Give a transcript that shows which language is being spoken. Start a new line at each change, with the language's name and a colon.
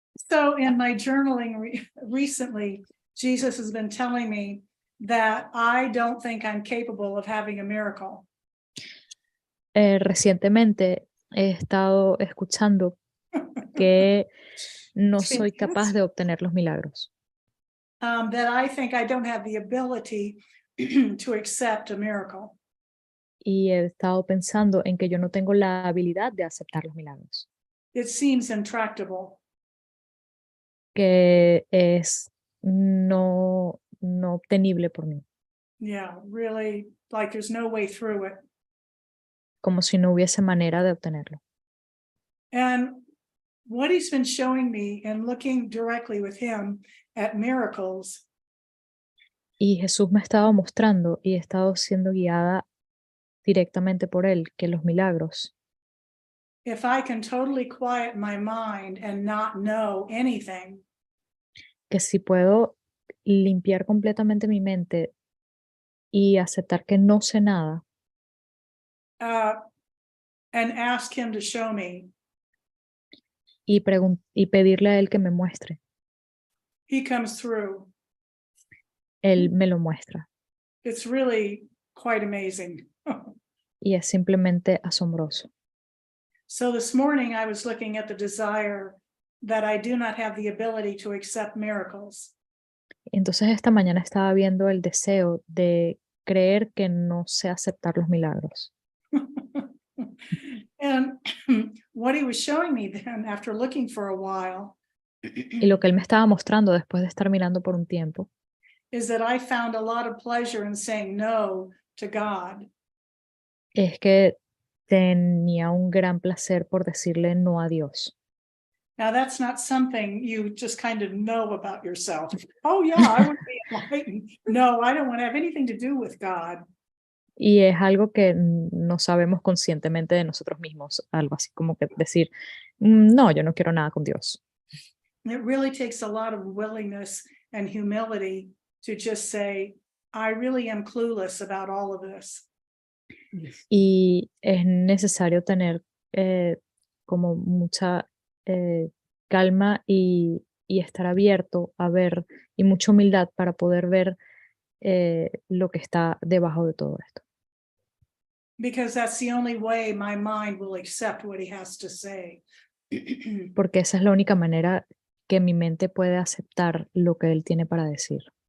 English: So in my journaling recently, Jesus has been telling me that I don't think I'm capable of having a miracle.
Spanish: Recientemente he estado escuchando que no soy capaz de obtener los milagros.
English: That I think I don't have the ability to accept a miracle.
Spanish: Y he estado pensando en que yo no tengo la habilidad de aceptar los milagros.
English: It seems intractable.
Spanish: Que es no obtenible por mí.
English: Yeah, really, like there's no way through it.
Spanish: Como si no hubiese manera de obtenerlo.
English: And what he's been showing me and looking directly with him at miracles
Spanish: Y Jesús me estaba mostrando y he estado siendo guiada directamente por Él, que los milagros,
English: if I can totally quiet my mind and not know anything,
Spanish: que si puedo limpiar completamente mi mente y aceptar que no sé nada
English: uh, and ask him to show me,
Spanish: y pedirle a Él que me muestre,
English: he comes through.
Spanish: Él me lo muestra.
English: It's really quite amazing.
Spanish: Y es simplemente asombroso.
English: So this morning I was looking at the desire that I do not have the ability to accept miracles.
Spanish: Entonces esta mañana estaba viendo el deseo de creer que no sé aceptar los milagros.
English: And what he was showing me then, after looking for a while,
Spanish: Y lo que Él me estaba mostrando después de estar mirando por un tiempo
English: is that I found a lot of pleasure in saying no to God.
Spanish: es que tenía un gran placer por decirle no a Dios.
English: Now, that's not something you just kind of know about yourself. Oh, yeah, I would be enlightened. No, I don't want to have anything to do with God.
Spanish: Y es algo que no sabemos conscientemente de nosotros mismos, algo así como que decir, no, yo no quiero nada con Dios.
English: It really takes a lot of willingness and humility to just say, I really am clueless about all of this.
Spanish: Y es necesario tener como mucha calma y estar abierto a ver y mucha humildad para poder ver lo que está debajo de todo esto.
English: Because that's the only way my mind will accept what he has to say.
Spanish: Porque esa es la única manera que mi mente puede aceptar lo que él tiene para decir.